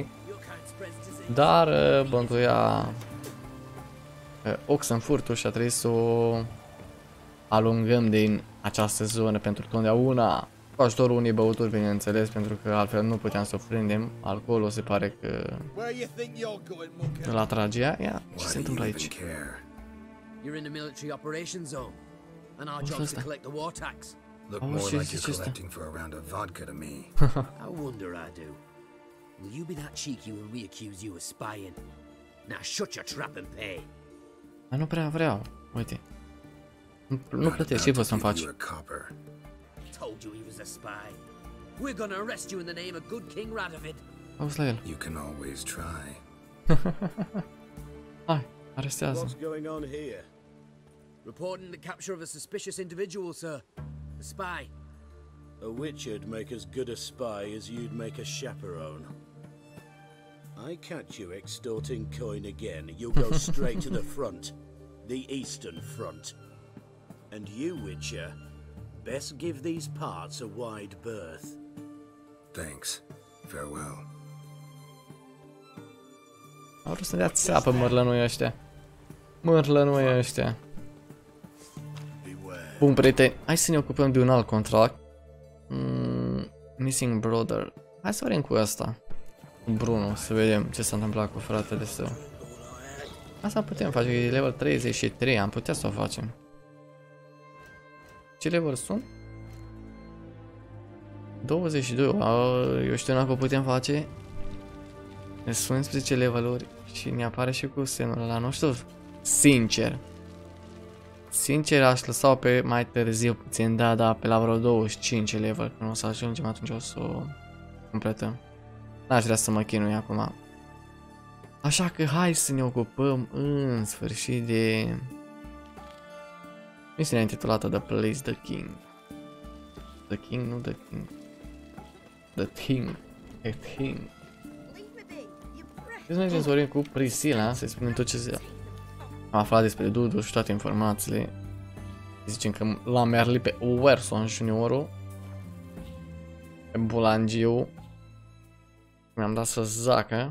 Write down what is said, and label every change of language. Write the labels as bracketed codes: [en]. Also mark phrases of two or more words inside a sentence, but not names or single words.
[ro] Dar bântuia Oxenfurtul și a trebuit să o alungăm din această zonă pentru totdeauna. Cu ajutorul unei băuturi, bineînțeles, pentru că altfel nu puteam să o prindem. Alcoolul se pare că îl atrage ea. Ia, ce se întâmplă aici? [en] You're in the military operations zone, and our job is to collect the war tax. Look more like you're collecting for a round of vodka to me. I wonder I do. Will you be that cheeky when we accuse you of spying? Now shut your trap and pay. [ro] Dar nu prea vreau. Uite. Nu plătesc, ce vă să-mi faci? [en] Told you he was a spy. We're gonna arrest you in the name of good King Radovid. [ro] Auzi la el. [en] You can always try. [ro] Hai, arestează. [en] What's going on here? Reporting the capture of a suspicious individual, sir. A spy. A witcher'd make as good a spy as you'd make a chaperone. I catch you extorting coin again, you'll go straight to the front. The Eastern Front. And you, Witcher, best give these parts a wide berth. Thanks. Farewell. [ro] Au vrut să dea țeapă mărlănui ăștia. Mărlănui ăștia. Bun, prieteni, hai să ne ocupăm de un alt contract. Missing Brother. Hai să vedem cu asta. Cu Bruno, să vedem ce s-a întâmplat cu fratele său. Asta putem face, e level 33, am putea să o facem. Ce level sunt? 22, eu știu dacă o putem face. Ne sunt 11 leveluri și ne apare și cu semnul ăla, nu știu. Sincer aș lăsa-o pe mai târziu puțin, da, pe la vreo 25 level, când o să ajungem atunci o să o completăm. N-aș vrea să mă chinui acum. Așa că hai să ne ocupăm în sfârșit de misiunea intitulată The Place the King. The King, nu The King. The Thing. The Thing. Să mergem să vorbim cu Priscilla, să-i spunem tot ce am aflat despre Dudu și toate informațiile. Zicem că l-a merlit pe Werson Juniorul, pe Bulangiu. Mi-am dat să zacă.